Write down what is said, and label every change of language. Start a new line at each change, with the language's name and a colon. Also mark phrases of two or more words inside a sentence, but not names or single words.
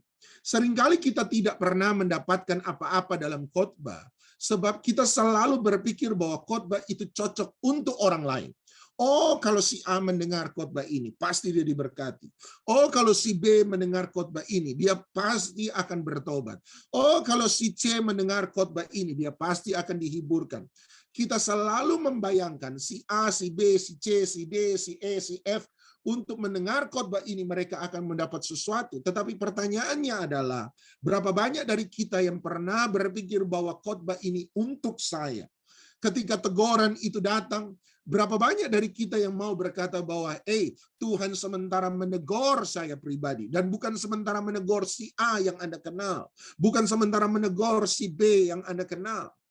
Indonesian: Seringkali kita tidak pernah mendapatkan apa-apa dalam khotbah, sebab kita selalu berpikir bahwa khotbah itu cocok untuk orang lain. Oh, kalau si A mendengar khotbah ini, pasti dia diberkati. Oh, kalau si B mendengar khotbah ini, dia pasti akan bertobat. Oh, kalau si C mendengar khotbah ini, dia pasti akan dihiburkan. Kita selalu membayangkan si A, si B, si C, si D, si E, si F, untuk mendengar khotbah ini mereka akan mendapat sesuatu. Tetapi pertanyaannya adalah, berapa banyak dari kita yang pernah berpikir bahwa khotbah ini untuk saya? Ketika teguran itu datang, berapa banyak dari kita yang mau berkata bahwa Tuhan sementara menegur saya pribadi, dan bukan sementara menegur si A yang Anda kenal, bukan sementara menegur si B yang Anda kenal.